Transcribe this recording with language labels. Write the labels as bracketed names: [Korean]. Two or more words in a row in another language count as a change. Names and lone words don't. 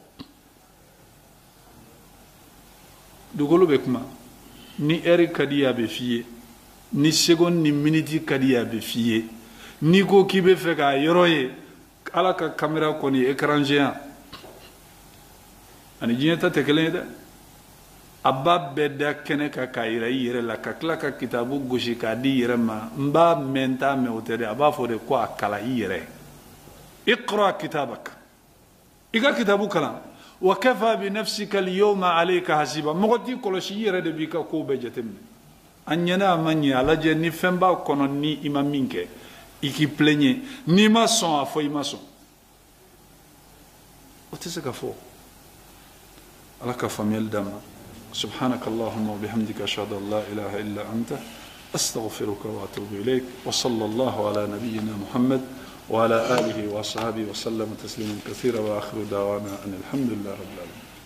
[Bambara] dugukolo bɛ kuma ni ɛri ka di a bɛ f'i ye ni seconde ni miniti ka di a bɛ f'i ye n'i ko k'i bɛ fɛ k'a yɔrɔ ye ala ka kamera kɔni [French] écran géant [Bambara] ani diɲɛ ta tɛ kelen ye dɛ a b'a bɛɛ da kɛnɛ kan k'a yira i yɛrɛ la ka tila ka kitabu gosi k'a di i yɛrɛ ma n b'a mɛn n t'a mɛn o tɛ dɛ a b'a fɔ de ko a kalan i yɛrɛ [Arabic] اقرأ كتابك [Bambara] i ka kitabu kalan wa [Arabic] كفى بنفسك اليوم عليك حسيبا [Bambara] mɔgɔ t'i kɔlɔsi i yɛrɛ de b'i ka kow bɛɛ jateminɛ a ɲɛna a ma ɲɛ a lajɛ ni fɛn b'a kɔnɔ ni i ma min kɛ i k'i plaignɛ n'i ma sɔn a fɔ i ma sɔn o tɛ se ka fɔ ala ka faamuyali d'an ma [Arabic] سبحانك اللهم وبحمدك أشهد أن لا إله إلا أنت أستغفرك وأتوب إليك وصلى الله على نبينا محمد وعلى آله وصحبه وسلم تسليما كثيرا وآخر دعوانا أن الحمد لله رب العالمين